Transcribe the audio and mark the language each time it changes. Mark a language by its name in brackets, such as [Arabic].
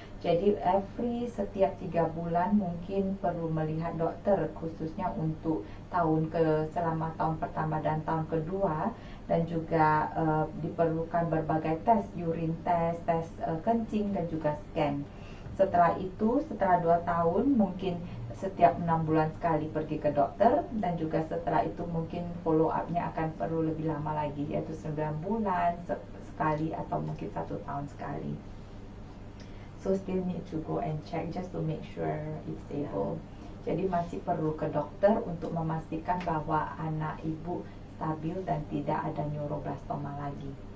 [Indonesian] Jadi setiap 3 bulan mungkin perlu melihat dokter, khususnya untuk selama tahun pertama dan tahun kedua, dan juga diperlukan berbagai tes, urine test, tes kencing, dan juga scan. Setelah 2 tahun mungkin setiap 6 bulan sekali pergi ke dokter, dan juga setelah itu mungkin follow up-nya akan perlu lebih lama lagi, yaitu 9 bulan sekali atau mungkin 1 tahun sekali. [English] So still need to go and check just to make sure it's stable. [Indonesian] Jadi masih perlu ke dokter untuk memastikan bahwa anak ibu stabil dan tidak ada neuroblastoma lagi.